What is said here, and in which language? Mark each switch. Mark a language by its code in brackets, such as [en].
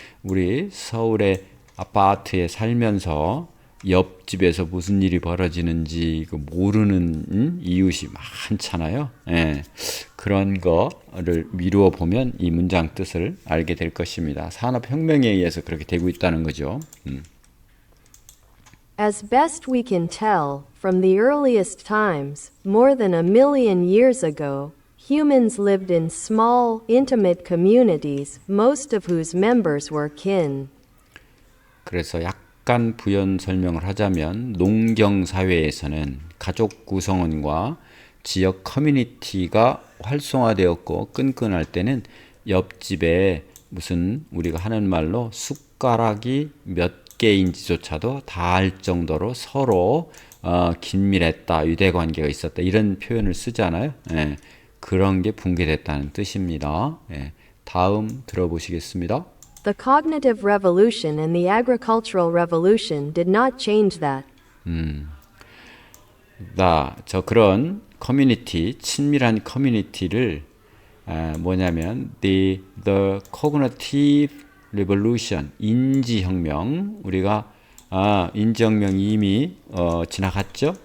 [ko] 우리 서울의 아파트에 살면서 옆집에서 무슨 일이 벌어지는지 모르는 이웃이 많잖아요. 그런 거를 미루어 보면 이 문장 뜻을 알게 될 것입니다. 산업혁명에 의해서 그렇게 되고 있다는 거죠. [en] As best we can tell, from the earliest times, more than 1,000,000 years ago, humans lived in small, intimate communities, most of whose members were kin. [ko] 그래서 약간 부연 설명을 하자면 농경 사회에서는 가족 구성원과 지역 커뮤니티가 활성화되었고 끈끈할 때는 옆집에 무슨 우리가 하는 말로 숟가락이 몇 개인지조차도 다 알 정도로 서로 긴밀했다, 유대관계가 있었다 이런 표현을 쓰잖아요. 그런 게 붕괴됐다는 뜻입니다. 다음 들어보시겠습니다. [en] The cognitive revolution and the agricultural revolution did not change that. [ko] 저 그런 커뮤니티, 친밀한 커뮤니티를 뭐냐면 [en] the cognitive revolution, [ko] 인지혁명, 우리가 인지혁명 이미 지나갔죠.